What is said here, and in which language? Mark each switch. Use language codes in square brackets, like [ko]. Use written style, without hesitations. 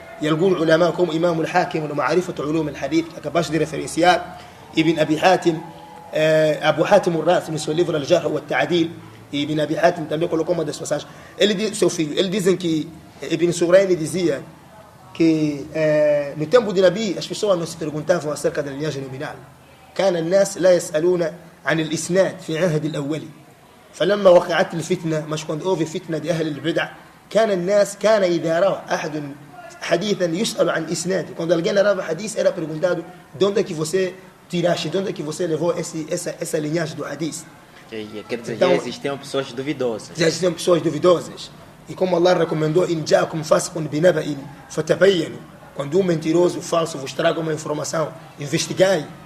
[pt] e alguns ulama como Imam al-Hakim no Ma'rifat Ulum al-Hadith, acabaste de referenciar, Ibn Abi Hatim, Abu Hatim al-Razi, no seu livro Al-Jarh wa al-Ta'dil, e Ibn Abi Hatim também colocou uma das passagens. Ele diz, seu filho, eles dizem que Ibn Surayn dizia que no tempo de Nabi as pessoas não se perguntavam acerca da linhagem nominal. [ar] كان الناس لا يسألون عن الإسناد في عهد الأولي فلما وقعت الفتنة مش كنت أوفي فتنة لأهل البدع كان إذا روى أحد حديثا يسأل عن إسناد [pt] quando alguém narrava hadith era perguntado de onde é que você tiraste, de onde é que você levou essa linhagem do hadith. Quer dizer, Então, já existiam pessoas duvidosas. Já existiam pessoas duvidosas. E como Allah recomendou, [ar] in ja'akum fasiqun binaba'in fatabayyanu, [pt] quando um mentiroso, falso vos traga uma informação, investigai.